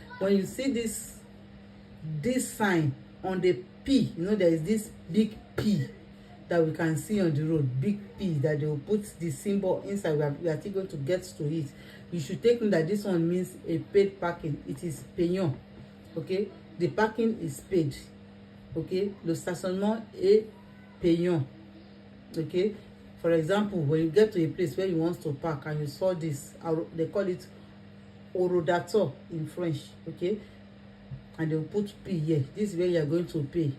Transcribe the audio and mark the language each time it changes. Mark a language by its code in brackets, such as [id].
[en] When you see this sign on the P, you know there is this big P that we can see on the road, big P that they will put the symbol inside. We are still going to get to it. You should take note that this one means a paid parking. It is payant. Okay, the parking is paid. [fr] Okay, le stationnement est payant. [en] Okay, for example, when you get to a place where you want to park and you saw this, they call it horodateur in French. Okay, and they'll put P here. This is where you are going to pay.